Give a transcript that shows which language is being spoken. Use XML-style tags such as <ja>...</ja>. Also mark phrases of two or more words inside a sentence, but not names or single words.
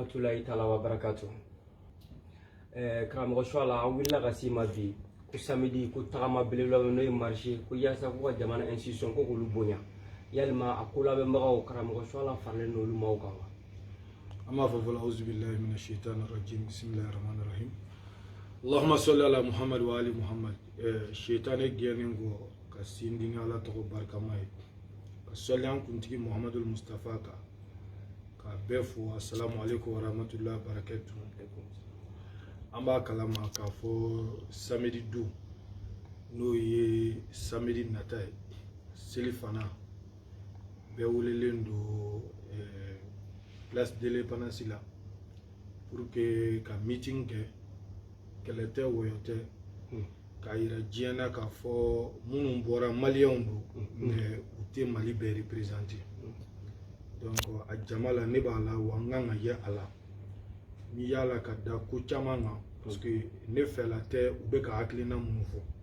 <ar>رحمة الله تعالى وبركاته.</ar> <bm>Karamɔgɔ Suala an wulila ka s'i ma bi ko samedi ko tagama belebeleba n'o ye marché ko yaasa ko ka jamana institution ko k'olu bonya yalima a ko labɛnbagaw karamɔgɔ Suala faralen n'olu ma o kan wa. An b'a fɔ fɔlɔ</bm> <ar>أعوذ بالله من الشيطان الرجيم بسم الله الرحمن الرحيم اللهم صل على محمد وآل محمد.</ar> <bm>Shaitani gɛnnen kɔ ka sindi Ala tɔgɔ barikama ye ka sɔli an kuntigi Muhammadul Mustafa kan ka bɛɛ fo</bm> <ar>السلام عليكم ورحمة الله وبركاته.</ar> <bm>An b'a kalama k'a fɔ samedi don n'o ye samedi nata ye seli fana bɛɛ welelen don place de l'Indépendance la</bm> <fr>pour que</fr> <bm>ka meeting kɛ kɛlɛ tɛ wɔyɔ tɛ k'a yira diɲɛ na k'a fɔ minnu bɔra maliyɛnw don mais u tɛ Mali bɛɛ</bm> <fr>représenter donc</fr> <bm>a jama la ne b'a la wa n kan ka ye a la n'i y'a la ka da ko caman kan</bm> <fr>parce que</fr> <bm>ne fɛla tɛ u bɛ ka hakilina minnu fɔ</bm>